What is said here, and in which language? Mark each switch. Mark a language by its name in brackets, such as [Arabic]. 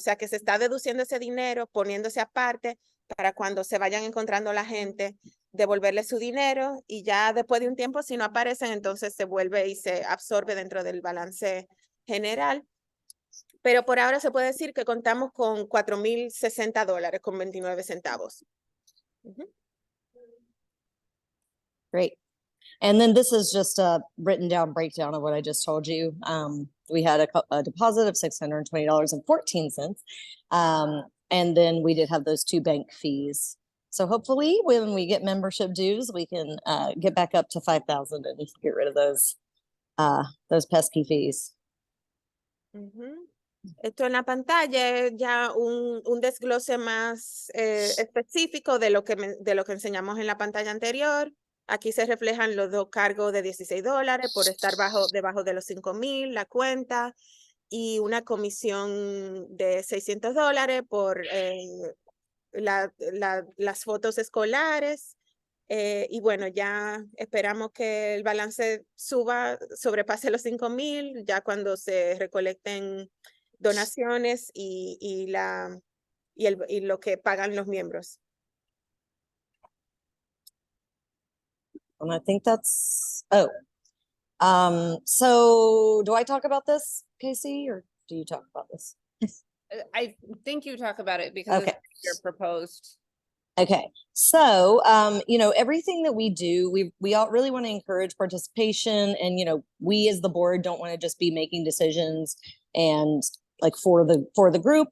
[Spanish] O sea que se está deduciendo ese dinero, poniéndose aparte para cuando se vayan encontrando la gente, devolverle su dinero y ya después de un tiempo, si no aparecen, entonces se vuelve y se absorbe dentro del balance general. Pero por ahora se puede decir que contamos con $4,060 con 29 centavos. [English] Great. And then this is just a written down breakdown of what I just told you. We had a deposit of $620.14. And then we did have those 2 bank fees. So hopefully when we get membership dues, we can get back up to 5,000 and get rid of those pesky fees. [Spanish] Esto en la pantalla es ya un desglose más específico de lo que enseñamos en la pantalla anterior. Aquí se reflejan los 2 cargos de $16 por estar debajo de los 5,000, la cuenta, y una comisión de $600 por las fotos escolares. Y bueno, ya esperamos que el balance sobrepase los 5,000, ya cuando se recolecten donaciones y lo que pagan los miembros. [English] And I think that's, so do I talk about this, Casey, or do you talk about this? I think you talk about it because Okay. it's your proposed. Okay, so everything that we do, we all really want to encourage participation, and we as the board don't want to just be making decisions and like for the group.